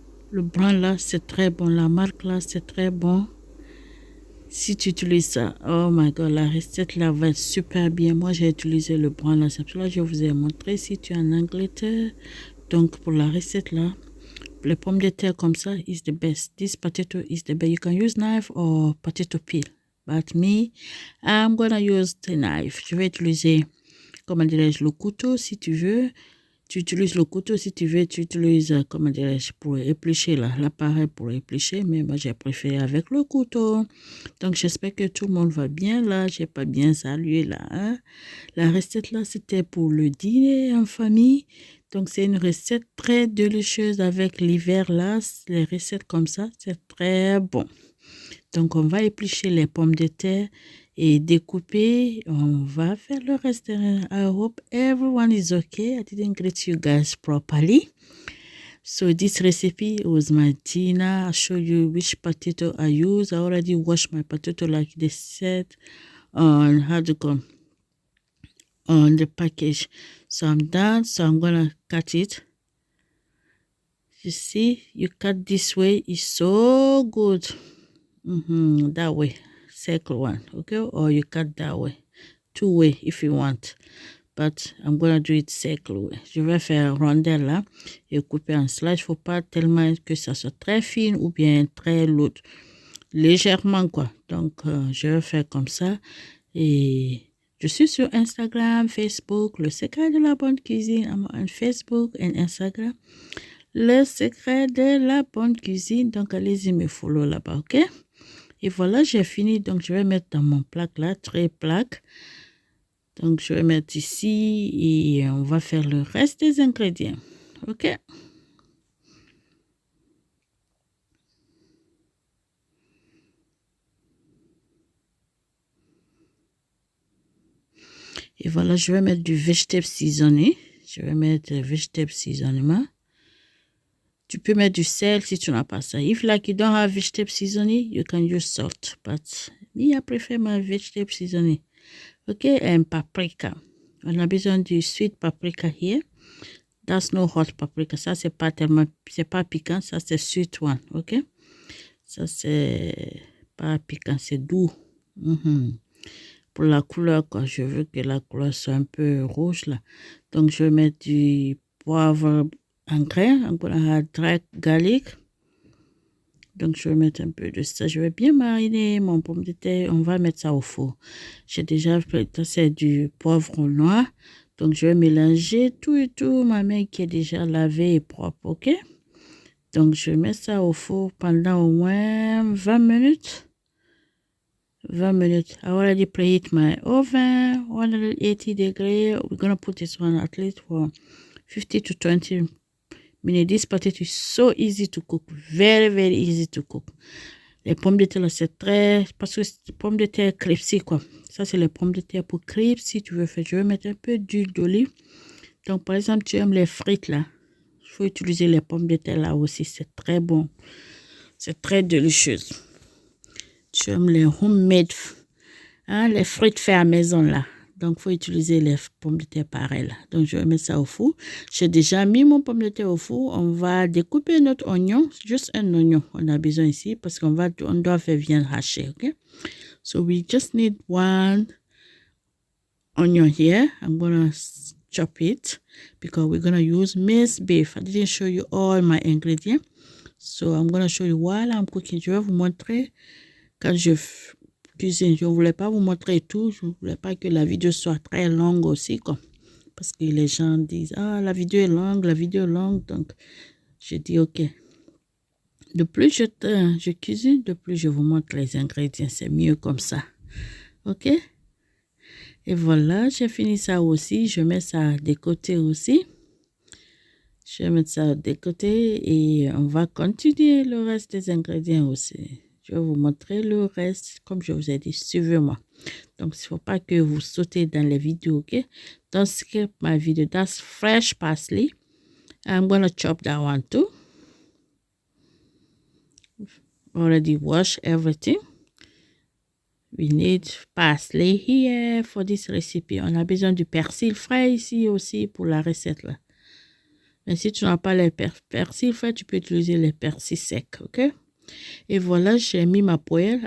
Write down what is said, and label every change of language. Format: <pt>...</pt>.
<fr>Le brun là, c'est très bon. La marque là, c'est très bon. Si tu utilises ça,</fr> <en>oh my god,</en> <fr>la recette là va être super bien. Moi, j'ai utilisé le brun là, c'est pour ça que je vous ai montré si tu es en Angleterre. Donc pour la recette là, les pommes de terre comme ça</fr> <en>is the best. This potato is the best. You can use knife or potato peel. But me, I'm gonna use the knife.</en> <fr>Je vais utiliser, comment dirais-je, le couteau si tu veux. Tu utilises le couteau si tu veux. Tu utilises, comment dirais-je, pour éplucher là, l'appareil pour éplucher. Mais moi, j'ai préféré avec le couteau. Donc, j'espère que tout le monde va bien là. J'ai pas bien salué là. Hein? La recette là, c'était pour le dîner en famille. Donc, c'est une recette très délicieuse avec l'hiver là. Les recettes comme ça, c'est très bon. Donc, on va éplucher les pommes de terre et découper. On va faire le reste.</fr> <en>I hope everyone is okay. I didn't greet you guys properly. So this recipe was my dinner. I'll show you which potato I use. I already washed my potato like they said on how to go on the package. So I'm done. So I'm gonna cut it. You see, you cut this way is so good. That way, circle one, okay? Or you cut that way, two way if you want. But I'm gonna do it circle way.</en> <fr>Je vais faire rondelle là et couper en slice. Faut pas tellement que ça soit très fine ou bien très lourd. Légèrement quoi. Donc je vais faire comme ça et je suis sur Instagram, Facebook, le secret de la bonne cuisine.</fr> <en>I'm on Facebook</en> <fr>et Instagram. Le secret de la bonne cuisine. Donc allez-y me follow là-bas, ok? Et voilà, j'ai fini. Donc, je vais mettre dans mon plaque là, tray plaque. Donc, je vais mettre ici et on va faire le reste des ingrédients. OK? Et voilà, je vais mettre du vegetable seasoning. Je vais mettre vegetable seasoning. Tu peux mettre du sel si tu n'as pas ça.</fr> <en>If like you don't have vegetable seasoning, you can use salt. But me, I prefer my vegetable seasoning.</en> <fr>OK?</fr> <en>And paprika.</en> <fr>On a besoin du sweet paprika here.</fr> <en>That's no hot paprika.</en> <fr>Ça, c'est pas tellement, c'est pas piquant. Ça, c'est</fr> <en>sweet one.</en> <fr>OK? Ça, c'est pas piquant, c'est doux. Pour la couleur, quoi. Je veux que la couleur soit un peu rouge, là. Donc, je vais mettre du poivre en grain.</fr> <en>I'm gonna add dry garlic.</en> <fr>Donc, je vais mettre un peu de ça. Je vais bien mariner mon pomme de terre. On va mettre ça au four. J'ai déjà fait, ça c'est du poivre noir. Donc, je vais mélanger tout et tout. Ma main qui est déjà lavée et propre, ok? Donc, je mets ça au four pendant au moins 20 minutes. 20 minutes.</fr> <en>I already preheat my oven, 180 degrees. We're going to put this one at least for 50 to 20 minutes. This potato is so easy to cook. Very, very easy to cook.</en> <fr>Les pommes de terre, là, c'est très... Parce que c'est des pommes de terre crépsy, quoi. Ça, c'est les pommes de terre pour crêpes. Si tu veux faire, je vais mettre un peu d'huile d'olive. Donc, par exemple, tu aimes les frites, là. Il faut utiliser les pommes de terre, là aussi. C'est très bon. C'est très délicieux. Tu aimes les homemade, hein, les frites faites à maison, là. Donc, il faut utiliser les pommes de terre pareilles, là. Donc, je vais mettre ça au four. J'ai déjà mis mon pomme de terre au four. On va découper notre oignon. Juste un oignon. On a besoin ici parce on doit faire viande hachée, OK?</fr> <en>So, we just need one onion here. I'm going to chop it because we're going to use minced beef. I didn't show you all my ingredients. So, I'm going to show you while I'm cooking.</en> <fr>Je vais vous montrer quand je cuisine. Je ne voulais pas vous montrer tout. Je ne voulais pas que la vidéo soit très longue aussi, quoi. Parce que les gens disent, ah, la vidéo est longue, la vidéo est longue. Donc, je dis, OK. De plus je cuisine, de plus je vous montre les ingrédients. C'est mieux comme ça. OK? Et voilà, j'ai fini ça aussi. Je mets ça de côté aussi. Je vais mettre ça de côté et on va continuer le reste des ingrédients aussi. Je vais vous montrer le reste, comme je vous ai dit, suivez-moi. Donc, il ne faut pas que vous sautez dans les vidéos, OK?</fr> <en>Don't skip my video. That's fresh parsley. I'm going to chop that one too. Already wash everything. We need parsley here for this recipe.</en> <fr>On a besoin du persil frais ici aussi pour la recette là. Mais si tu n'as pas les persil frais, tu peux utiliser les persils secs, ok? Et voilà, j'ai mis ma poêle.</fr>